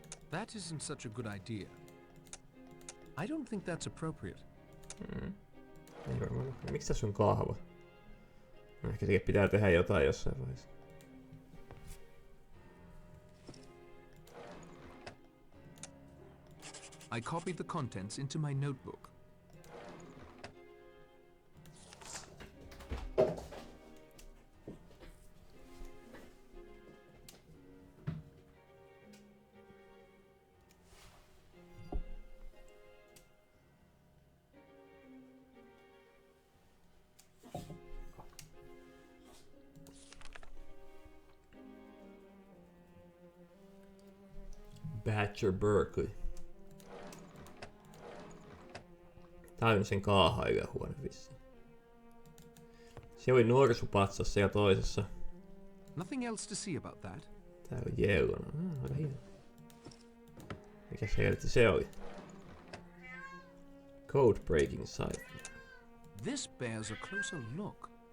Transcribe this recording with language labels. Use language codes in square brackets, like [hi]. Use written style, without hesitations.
[en] That isn't such a good idea. I don't think that's appropriate. [fi] Ei varmaan. Miksi tässä on kahva? No, ehkä sekin pitää tehdä jotain jossain vaiheessa. [en] I copied the contents into my notebook. Badger Berkeley. [fi] Tää on sen kaahailuhuone vissiin. Se oli norsupatsassa ja toisessa. [en] Nothing else to see about that. [fi] Tää on jellona. Aika hieno. Mikäs helvetti se oli? [en] Code breaking site. This bears a closer look.